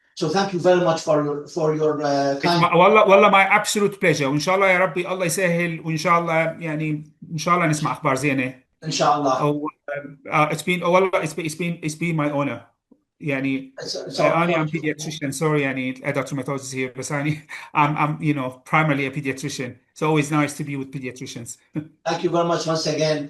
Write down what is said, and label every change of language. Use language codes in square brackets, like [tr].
[en] So thank you very much for your kind. والله my absolute pleasure. [ar] وإن شاء الله يا ربي الله يسهل، وإن شاء الله يعني إن شاء الله نسمع أخبار زينة. إن شاء الله. [en] It's been my honor. يعني I'm pediatrician. Sorry يعني Dr. Matos is here, but I'm primarily a pediatrician. It's always nice to be with pediatricians. Thank you very much once again.